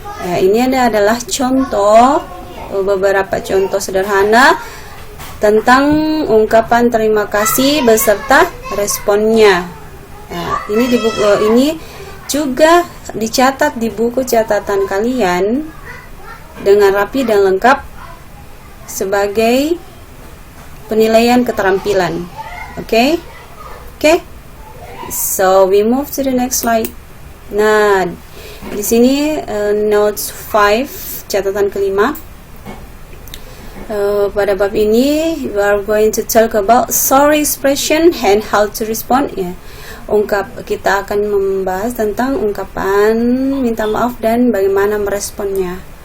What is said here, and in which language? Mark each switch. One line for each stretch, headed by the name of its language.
Indonesian: Ini adalah contoh, beberapa contoh sederhana tentang ungkapan terima kasih beserta responnya. Ini di buku ini juga dicatat di buku catatan kalian dengan rapi dan lengkap sebagai penilaian keterampilan. Oke?
English: So we move to the next slide.
Indonesian: Nah, di sini notes 5, catatan kelima. Pada bab ini
English: we are going to talk about sorry expression and how to respond.
Indonesian: Kita akan membahas tentang ungkapan minta maaf dan bagaimana meresponnya.